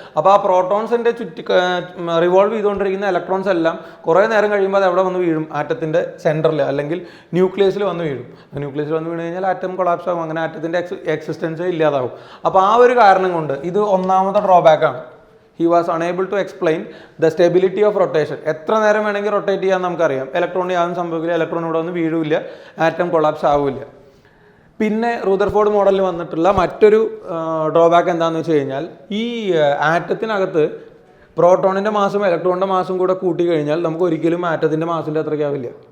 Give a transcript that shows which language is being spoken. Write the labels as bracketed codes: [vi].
[ml] അപ്പോൾ ആ പ്രോട്ടോൺസിൻ്റെ റിവോൾവ് ചെയ്തുകൊണ്ടിരിക്കുന്ന ഇലക്ട്രോൺസ് എല്ലാം കുറേ നേരം കഴിയുമ്പോൾ അത് എവിടെ വന്ന് വീഴും? ആറ്റത്തിൻ്റെ സെൻറ്ററിൽ അല്ലെങ്കിൽ ന്യൂക്ലിയസിൽ വന്ന് വീഴും. ന്യൂക്ലിയസിൽ വന്ന് വീണ് കഴിഞ്ഞാൽ ആറ്റം കൊളാപ്സ് ആകും. അങ്ങനെ ആറ്റത്തിൻ്റെ എക്സിസ്റ്റൻസ് ഇല്ലാതാവും. അപ്പോൾ ആ ഒരു കാരണം കൊണ്ട് ഇത് ഒന്നാമത്തെ ഡ്രോബാക്കാണ്. [en] He was unable to explain the stability of rotation. [ml] എത്ര നേരം വേണമെങ്കിൽ റൊട്ടേറ്റ് ചെയ്യാൻ നമുക്കറിയാം. ഇലക്ട്രോണിന് യാതൊന്നും സംഭവിക്കില്ല, ഇലക്ട്രോൺ ഇവിടെ ഒന്നും വീഴില്ല, ആറ്റം കൊളാപ്സ് ആവില്ല. പിന്നെ റൂദർഫോർഡ് മോഡലിൽ വന്നിട്ടുള്ള മറ്റൊരു ഡ്രോബാക്ക് എന്താണെന്ന് വെച്ച് കഴിഞ്ഞാൽ ഈ ആറ്റത്തിനകത്ത് പ്രോട്ടോണിൻ്റെ മാസും ഇലക്ട്രോണിൻ്റെ മാസും കൂടെ കൂട്ടി കഴിഞ്ഞാൽ നമുക്ക് ഒരിക്കലും ആറ്റത്തിൻ്റെ മാസിൻ്റെ അത്രയ്ക്കാവില്ല.